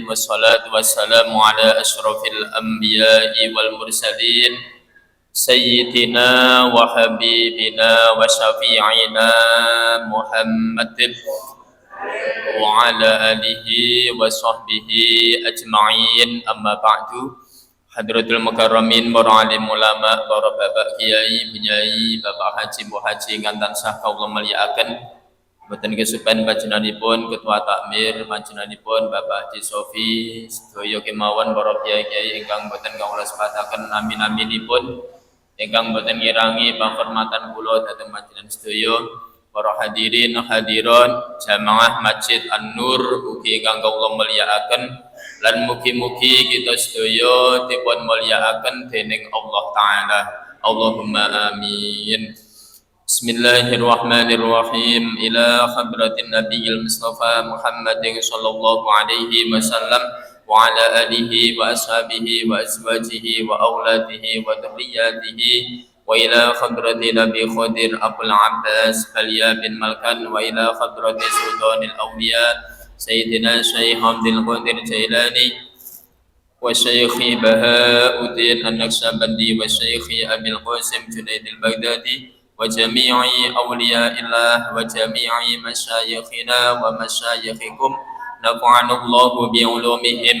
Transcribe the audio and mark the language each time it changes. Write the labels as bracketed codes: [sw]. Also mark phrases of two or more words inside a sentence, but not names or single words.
[ar] والصلاة والسلام على أشرف الأنبياء والمرسلين. سيدنا وحبيبنا وشفيعنا محمد وعلى آله وصحبه أجمعين أما بعد. حضرات المكرمين, [jv] para alim ulama, para bapak kiai, penyai, bapak haji, bu haji ngantan sah kaula mulyakaken. Mboten kesupen panjenenganipun ketua takmir, panjenenganipun Bapak Haji Sofi, sedaya kemawon para kiai-kiai ingkang mboten kawula sebataken amin-aminipun, ingkang mboten ngirangi panghormatan kula dhateng panjenengan sedaya. Para hadirin hadirat jamaah Masjid An-Nur ugi ingkang kawula mulyakaken, lan mugi-mugi kita sedaya dipun mulyakaken dening Allah taala. [ar] اللهم آمين. Bismillahirrahmanirrahim. إلى حضرة النبي المصطفى محمد صلى الله عليه وسلم وعلى آله وأصحابه و وأزواجه وأولاده وذرياته وإلى حضرة النبي خضر أبو العباس عليا بن ملكان وإلى حضرة سلطان الأولياء سيدنا شيخ حمد القادر جيلاني وشيخ بهاء الدين النقشبندي وشيخ أبي القاسم جنيد البغدادي وجميع أولياء الله وجميع مشايخنا ومشايخكم نفعنا الله بعلومهم.